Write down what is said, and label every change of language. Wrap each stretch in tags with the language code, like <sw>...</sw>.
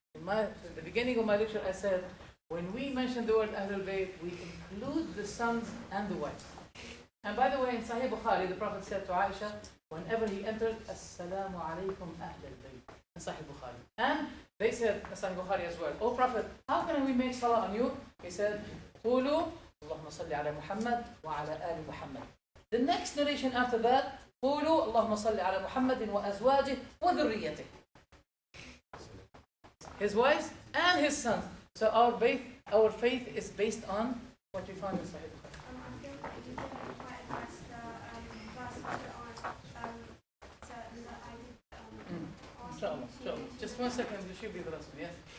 <en>In the beginning of my lecture, I said when we mention the word Ahlul Bayt, we include the sons and the wives. And by the way, in Sahih Bukhari, the Prophet said to Aisha, whenever he entered, Assalamu alaikum Ahlul Bayt. In Sahih Bukhari. And they said, in Sahih Bukhari as well, O Prophet, how can we make salah on you? He said,</en> <ar>قولوا اللهم صل على محمد وعلى آل محمد.</ar> <en>The next narration after that,</en> <ar>قولوا اللهم صل على محمد وأزواجه وذريته.</ar> <en>His wives and his sons. So our faith is based on what we find in Sahih Bukhari. I feel that you didn't quite address the verse later on that I did ask Inshallah, you inshallah. to- Just 1 second, you should be the last one, yes?</en>